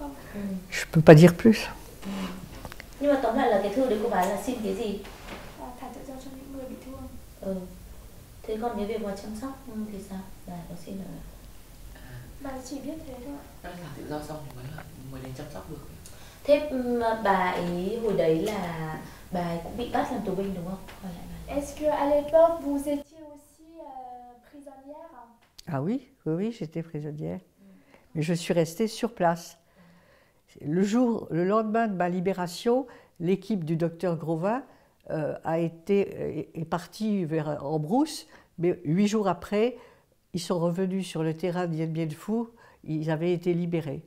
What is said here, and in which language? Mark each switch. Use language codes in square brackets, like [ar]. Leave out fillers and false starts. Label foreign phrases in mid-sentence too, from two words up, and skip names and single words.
[fr] Je peux pas dire plus. [vi] Nhưng mà tóm lại là cái thư đấy của bà ấy là xin cái gì? Thả tự do cho những người bị thương. Thế còn cái việc mà chăm sóc thì sao? Bà có xin được? Bà chỉ biết thế thôi. Đã là tự do xong thì mới đến chăm sóc được. Thế bà ấy hồi đấy là bà ấy cũng bị bắt làm tù binh đúng không? Hỏi lại bà. [fr] Est-ce que à l'époque vous étiez aussi prisonnière? Ah oui, oui, oui, j'étais prisonnière. Mais je suis restée sur place. Le lendemain de ma libération, l'équipe du docteur Grovin est partie en brousse, mais 8 jours après, ils sont revenus sur le terrain de Dien Bien Phu, ils avaient été libérés.